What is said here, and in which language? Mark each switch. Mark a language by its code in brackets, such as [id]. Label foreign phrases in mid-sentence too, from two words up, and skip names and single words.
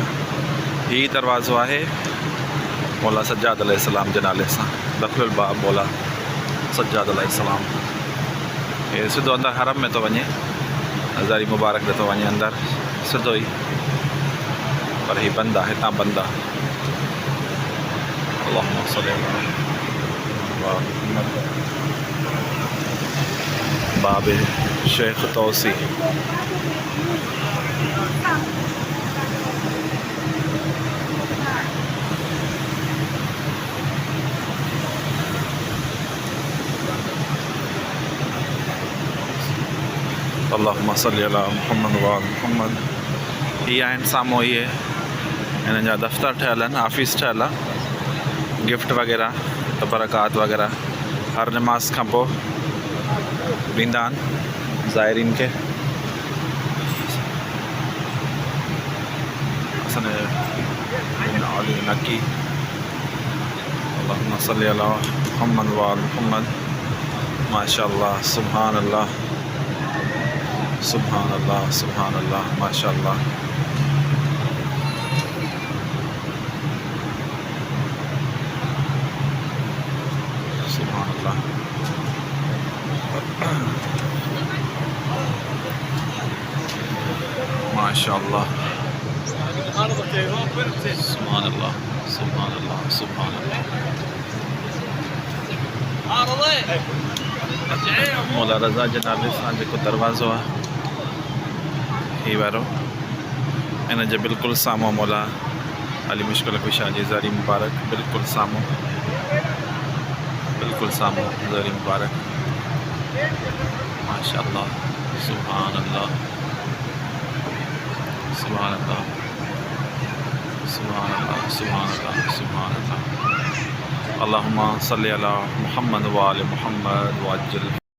[sd] ही दरवाज़ो आहे मौला सज्जाद अलैहिस्सलाम जे नाले सां, दखलुल बाब मौला सज्जाद अलैहिस्सलाम। ये सिधो अंदर हरम में तो वञे, ज़री मुबारक में तो वञे अंदर सिधो ही, पर ही बंद आहे, हितां बंद आहे। [ar] اللهم صل على محمد بابِ شیخ طوسی. اللهم صل على محمد وآل محمد. [sd] ये आहिनि साम्हूं, इहे हिननि जा दफ़्तर ठहियल आहिनि, ऑफिस ठहियल आहे, गिफ्ट वग़ैरह बरक़ात वगैरह हर नमाज खां पोइ ॾींदा आहिनि ज़ाइरीन खे। असांजे नकी [ar] اللهم صل على محمد وآل محمد. ما شاء الله سبحان الله سبحان الله سبحان الله ما شاء الله. سبحان الله ما شاء الله سبحان الله سبحان الله سبحان الله. [sd] मौला रज़ा जे नाले सां जेको दरवाज़ो आहे ही वारो, इन जे बिल्कुलु साम्हूं मौला अली मुश्किल कुशा जी ज़री मुबारक, बिल्कुलु साम्हूं ज़री मुबारक। [ar] ما شاء الله سبحان الله سبحان الله سبحان الله سبحان الله سبحان الله. اللهم صل على محمد وآل محمد وعجل